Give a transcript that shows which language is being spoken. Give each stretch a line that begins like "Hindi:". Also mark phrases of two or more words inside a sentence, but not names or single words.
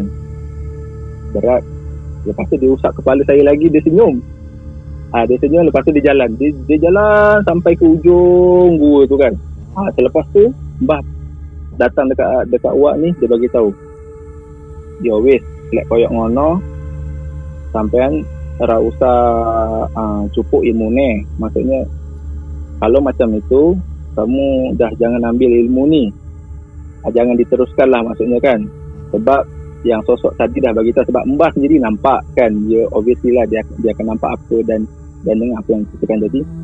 Malay: Berat. Lepas tu dia usap kepala saya lagi, dia senyum. Dia senyum, lepas tu dia jalan. Dia jalan sampai ke ujung gua tu kan. Selepas tu Mbah datang dekat Wak ni, dia bagi tahu.
Javanese: Dia weh, lek koyok ngono sampean ora usah cupuk ilmu ni.
Malay: Maksudnya kalau macam itu kamu dah jangan ambil ilmu ni. Jangan diteruskan lah maksudnya kan. Sebab yang sosok tadi dah bagi tahu, sebab Mbah sendiri nampak kan, dia obviously lah dia akan nampak apa dan dengar apa yang ceritakan tadi.